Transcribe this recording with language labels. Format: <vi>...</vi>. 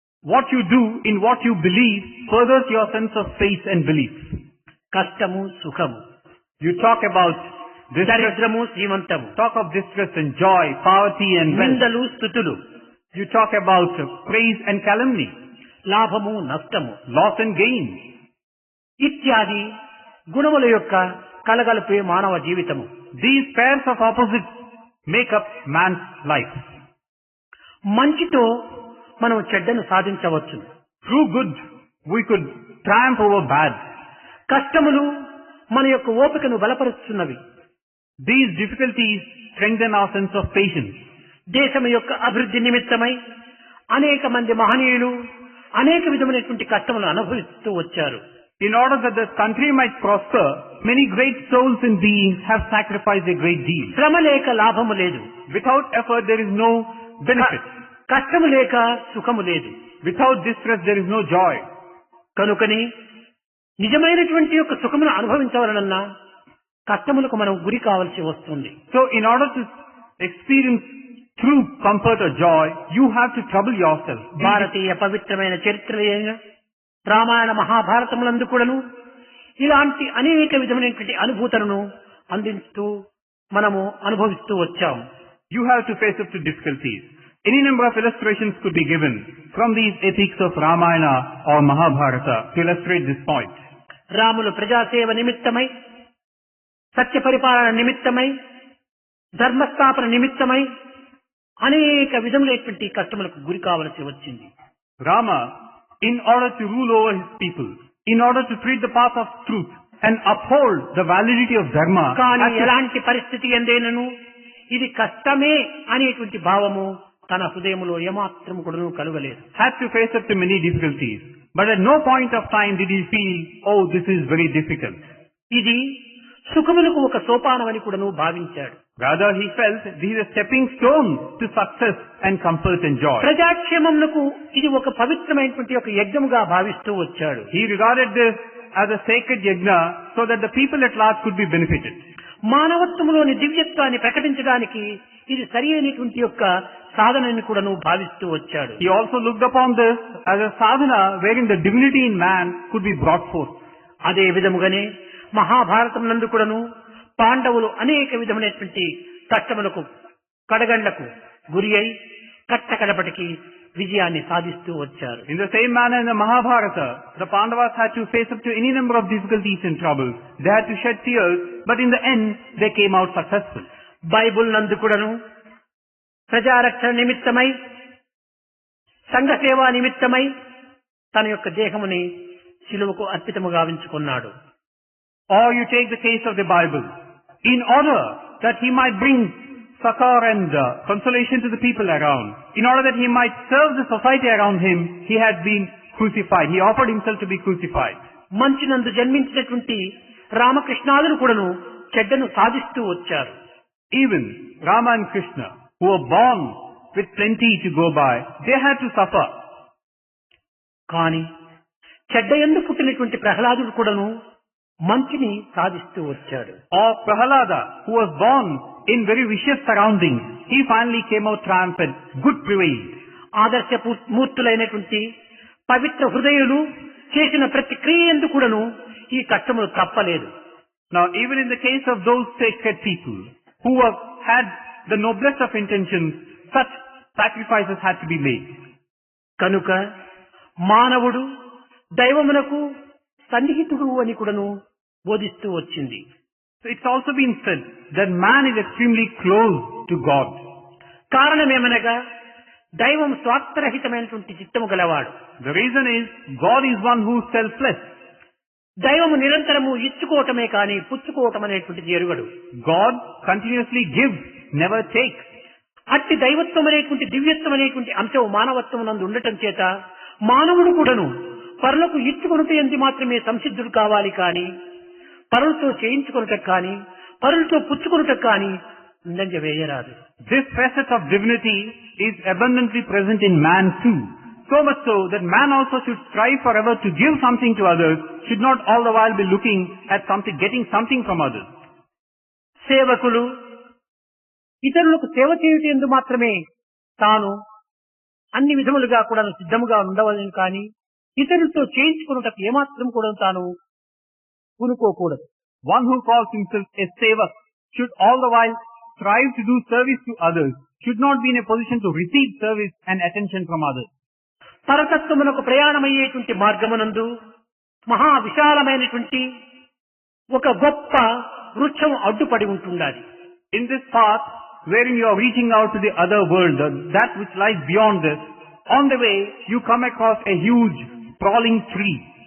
<en>What you do in what you believe furthers your sense of faith and belief.</en> <te>కష్టము సుఖము,</te> <en>You talk about distress,</en> <te>దరిద్రము శ్రీమంతము,</te> <en>talk of distress and joy, poverty and wealth.</en> <te>నిందలు స్తుతులు,</te> <en>You talk about praise and calumny,</en> <te>లాభము నష్టము,</te> <en>loss and gain.</en> <te>ఇత్యాది గుణముల యొక్క కలగలిపే మానవ జీవితము.</te> <en>These pairs of opposites make up man's life.</en> <te>మంచితో మనం చెడ్డను సాధించవచ్చు.</te> <en>Through good, we could triumph over bad.</en> <te>కష్టములు మన యొక్క ఓపికను బలపరుస్తున్నవి.</te> <en>These difficulties strengthen our sense of patience.</en> <te>దేశం యొక్క అభివృద్ధి నిమిత్తమై అనేక మంది మహనీయులు అనేక విధమైనటువంటి కష్టములు అనుభవిస్తూ వచ్చారు.</te> <en>In order that the country might prosper, many great souls and beings have sacrificed a great deal.</en> <te>శ్రమ లేక లాభము లేదు.</te> <en>Without effort, there is no benefit.</en> <te>కష్టము లేక సుఖము లేదు.</te> <en>Without distress, there is no joy.</en> <te>కనుకని నిజమైనటువంటి యొక్క సుఖమును అనుభవించవలనన్నా కష్టములకు మనం గురి కావాల్సి వస్తుంది.</te> <en>So, in order to experience true comfort or joy, you have to trouble yourself.</en> <te>భారతీయ పవిత్రమైన చరిత్రలైన రామాయణ మహాభారతములందు కూడాను ఇలాంటి అనేక విధమైనటువంటి అనుభూతులను అందిస్తూ మనము అనుభవిస్తూ వచ్చాము.</te> <en>You have to face up to difficulties. Any number of illustrations could be given from these epics of Ramayana or Mahabharata to illustrate this point.</en> <te>Ramulu ప్రజాసేవ నిమిత్తమై, సత్య పరిపాలన నిమిత్తమై, ధర్మస్థాపన నిమిత్తమై అనేక విధములైనటువంటి కష్టములకు గురి కావలసి వచ్చింది.</te> <en>Rama, in order to rule over his people, in order to treat the path of truth and uphold the validity of dharma,</en> <te>కానీ ఎలాంటి పరిస్థితి ఎందేనను ఇది కష్టమే అనేటువంటి భావము తన హృదయములో ఏమాత్రం కూడాను కలుగలేదు.</te> <en>had to face up to many difficulties. But at no point of time did he feel, oh, this is very difficult.</en> <te>ఇది సుఖములకు ఒక సోపానమని కూడాను భావించాడు.</te> <en>Rather, he felt this is a stepping stone to success and comfort and joy.</en> <te>ప్రజాక్షేమమునకు ఇది ఒక పవిత్రమైనటువంటి ఒక యజ్ఞముగా భావిస్తూ వచ్చాడు.</te> <en>He regarded this as a sacred yajna so that the people at large could be benefited.</en> <te>మానవత్వములోని దివ్యత్వాన్ని ప్రకటించడానికి ఇది సరి అయినటువంటి యొక్క సాధనని కూడాను భావిస్తూ వచ్చాడు.</te> <en>He also looked upon this as a sadhana wherein the divinity in man could be brought forth.</en> <te>అదే విధముగానే మహాభారతం నందు కూడాను పాండవులు అనేక విధమైనటువంటి కష్టములకు కడగండ్లకు గురి అయి కట్టకడపటికి విజయాన్ని సాధిస్తూ వచ్చారు.</te> <en>In the same manner in the Mahabharata, the Pandavas had to face up to any number of difficulties and troubles. They had to shed tears, but in the end, they came out successful.</en> <te>Bible నందు కూడాను ప్రజారక్షణ నిమిత్తమై, సంఘ సేవా నిమిత్తమై తన యొక్క దేహముని శిలువకు అర్పితము గావించుకున్నాడు.</te> <en>Or you take the case of the Bible. In order that he might bring succor and consolation to the people around, in order that he might serve the society around him, he had been crucified. He offered himself to be crucified.</en> <te>మంచినందు జన్మించినటువంటి రామకృష్ణాదులు కూడాను చెడ్డను సాధిస్తూ వచ్చారు.</te> <en>Even Rama and Krishna, who were born with plenty to go by, they had to suffer.</en> <te>కానీ చెడ్డ యందు పుట్టినటువంటి ప్రహ్లాదుడు కూడాను మంచిని సాధిస్తూ వచ్చాడు.</te> <en>Or Prahalada, who was born in very vicious surroundings, he finally came out triumphant. Good prevailed.</en> <te>ఆదర్శ మూర్తులైనటువంటి పవిత్ర హృదయులు చేసిన ప్రతి క్రియ యందు కూడాను ఈ కష్టములు తప్పలేదు.</te> <en>Now, even in the case of those sacred people who had the noblest of intentions, such sacrifices had to be made.</en> <te>కనుక మానవుడు దైవమునకు సన్నిహితుడు అని కూడాను బోధిస్తూ వచ్చింది.</te> <en>So it's also been said that man is extremely close to God.</en> <te>కారణమేమనగా దైవం స్వార్థరహితమైనటువంటి చిత్తము గలవాడు.</te> <en>The reason is God is one who is selfless.</en> <te>దైవము నిరంతరము ఇచ్చుకోవటమే కానీ పుచ్చుకోవటం అనేటువంటిది ఎరుగడు.</te> <en>God continuously gives, never takes.</en> <te>అట్టి దైవత్వం అనేటువంటి దివ్యత్వం అనేటువంటి అంశం మానవత్వం నందు ఉండటం చేత మానవుడు కూడాను పరులకు ఇచ్చుకొనుట ఎందు మాత్రమే సంసిద్ధుడు కావాలి కానీ పరులతో చేయించుకొనుట కానీ పరులతో పుచ్చుకొనుట కానీ ముందంజ వేయరాదు.</te> <en>This facet of divinity is abundantly present in man too. So much so that man also should strive forever to give something to others, should not all the while be looking at something, getting something from others.</en> <te>సేవకులు ఇతరులకు సేవ చేయుట ఎందు మాత్రమే తాను అన్ని విధములుగా కూడా సిద్ధముగా ఉండవలని కానీ ఇతరులతో చేయించుకున్నటకు ఏమాత్రం కూడా తాను పూనుకోకూడదు.</te> <en>One who calls himself a sevak should all the while strive to do service to others, should not be in a position to receive service and attention from others.</en> <te>పరతత్వమునకు ప్రయాణమయ్యేటువంటి మార్గమునందు మహా విశాలమైనటువంటి ఒక గొప్ప వృక్షం అడ్డుపడి ఉంటుండాలి.</te> <en>In this path, wherein you are reaching out to the other world, that which lies beyond this, on the way you come across a huge sprawling tree.</en>